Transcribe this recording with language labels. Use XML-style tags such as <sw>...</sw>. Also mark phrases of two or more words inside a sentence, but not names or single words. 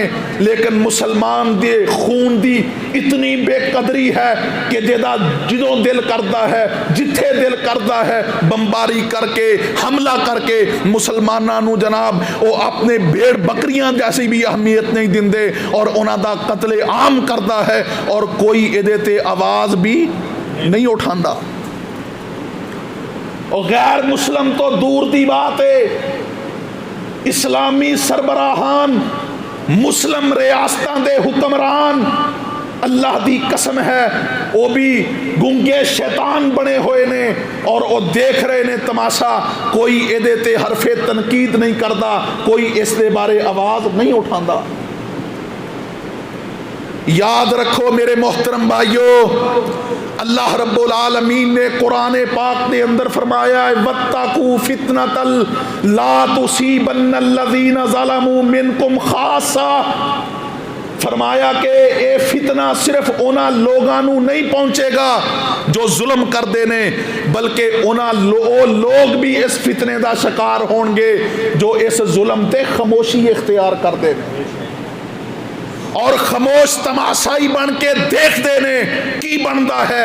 <pa>لیکن مسلمان دے خون دی اتنی بے قدری ہے کہ جدوں دل کرتا ہے جتھے دل کرتا ہے بمباری کر کے حملہ کر کے مسلماناں نو جناب وہ اپنے بھیڑ بکریاں جیسی بھی اہمیت نہیں دیندے اور انہاں دا قتل عام کرتا ہے اور کوئی ایدے تے آواز بھی نہیں اٹھاندا. اور غیر مسلم تو دور دی بات ہے، اسلامی سربراہان مسلم ریاستاں دے حکمران اللہ دی قسم ہے وہ بھی گنگے شیطان بنے ہوئے نے اور وہ دیکھ رہے نے تماشا. کوئی ایدے تے حرف تنقید نہیں کردا، کوئی اس دے بارے آواز نہیں اٹھاندا.</pa> <ur>یاد رکھو میرے محترم بھائیو، اللہ رب العالمین نے قرآن پاک کے اندر فرمایا ہے وَاتَّقُوا</ur> <ar>فِتْنَةً لَا تُصِيبَنَّ الَّذِينَ ظَلَمُوا مِنْكُمْ خَاصَّةً،</ar> <pa>فرمایا کہ اے فتنہ صرف اونا لوگانو نہیں پہنچے گا جو ظلم کر دینے، بلکہ اونا لوگ بھی اس فتنے دا شکار ہونگے جو اس ظلم تے خاموشی اختیار کر دینے اور خاموش تماشائی بن کے دیکھ دینے کی بندا ہے۔</pa>